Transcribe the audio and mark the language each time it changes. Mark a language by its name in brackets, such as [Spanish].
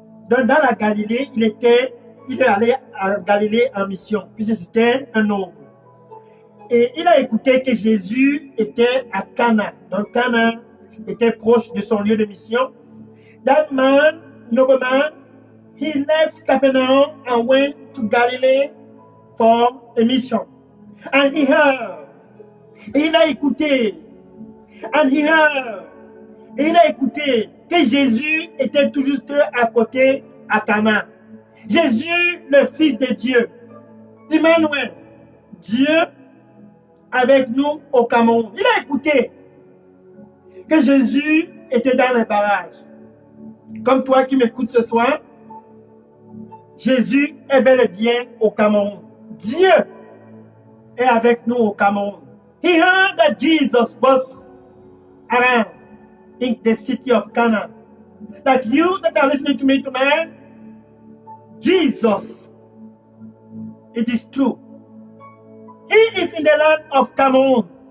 [French] Dans la Galilée, il est allé en Galilée en mission, puisque c'était un noble. Et il a écouté que Jésus était à Cana. Donc Cana était proche de son lieu de mission. [English] That man, nobleman, he left Capernaum and went to Galilee for a mission. And he heard. [French] Et il a écouté. [English] And he heard. [French] Et il a écouté que Jésus était tout juste à côté à Cana. Jésus, le Fils de Dieu. Emmanuel. Dieu avec nous au Cameroun. Il a écouté que Jésus était dans les barrages. Comme toi qui m'écoutes ce soir, Jésus est bel et bien au Cameroun. Dieu est avec nous au Cameroun. [English] He heard that Jesus was around in the city of Cana. Like you that are listening to me tonight, Jesus, it is true. He is in the land of Cameroon.